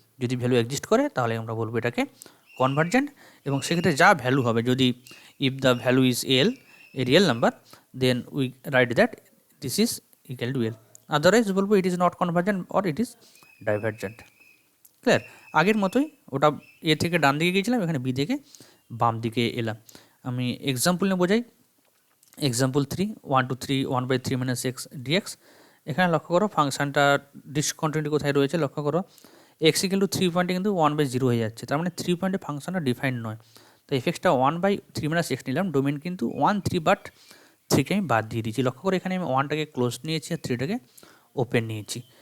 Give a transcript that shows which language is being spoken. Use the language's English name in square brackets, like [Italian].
[Bangla] যদি value exist করে, তাহলে আমরা বলবো এটাকে কনভার্জেন্ট, এবং সেক্ষেত্রে যা ভ্যালু হবে, যদি [English] if the value is L, a real number, then we write that this is equal to L, [Bangla] otherwise বলবো [English] It is not convergent or it is divergent. [Bangla] Clear, আগের মতোই, ওটা এ থেকে ডান দিকে গিয়েছিলাম, এখানে বি থেকে বাম দিকে এলাম। আমি এক্সাম্পল নিয়ে বোঝাই। [English] Example 3 1 to 3 1/3 minus x dx। [Bangla] এখানে লক্ষ্য করো ফাংশনটা ডিসকন্টিনিউটি কোথায় রয়েছে, লক্ষ্য করো x ইকুয়াল টু 3 পয়েন্টে কিন্তু 1/0 হয়ে যাচ্ছে, তার মানে 3 পয়েন্টে ফাংশনটা ডিফাইন্ড নয়। তো এফএক্সটা 1/3 minus x নিলাম, ডোমেন কিন্তু 1 3, বাট 3কে আমি বাদ দিয়ে দিয়েছি। লক্ষ্য করে এখানে আমি 1টাকে ক্লোজ নিয়েছি আর 3টাকে ওপেন নিয়েছি।